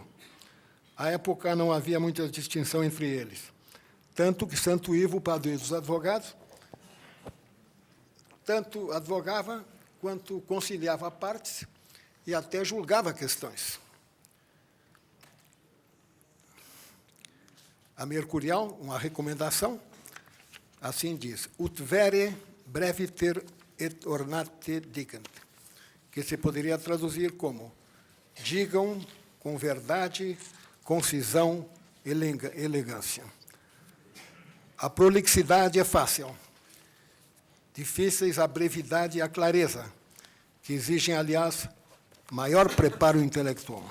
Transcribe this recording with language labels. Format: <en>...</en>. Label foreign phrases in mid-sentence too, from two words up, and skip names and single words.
<pt>À época não havia muita distinção entre eles, tanto que Santo Ivo, padroeiro dos advogados, tanto advogava quanto conciliava partes e até julgava questões. A mercurial, uma recomendação, assim diz,</pt> <la>ut vere breviter et ornate dicant,</la> <pt>que se poderia traduzir como digam com verdade, concisão e elegância. A prolixidade é fácil, difíceis a brevidade e a clareza, que exigem, aliás, maior preparo intelectual.</pt>